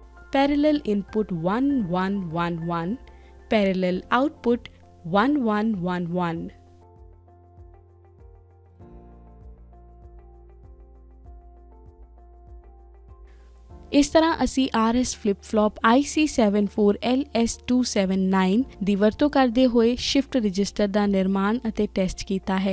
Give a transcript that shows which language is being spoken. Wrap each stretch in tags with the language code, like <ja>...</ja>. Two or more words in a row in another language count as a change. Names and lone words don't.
<en>parallel input 1111, parallel output 1111.</en> <pa>ਇਸ ਤਰ੍ਹਾਂ ਅਸੀਂ</pa> <en>RS flip-flop</en> <pa>IC74LS279 ਦੀ ਵਰਤੋਂ ਕਰਦੇ ਹੋਏ</pa> <en>shift register</en> <pa>ਦਾ ਨਿਰਮਾਣ ਅਤੇ ਟੈਸਟ ਕੀਤਾ ਹੈ।</pa>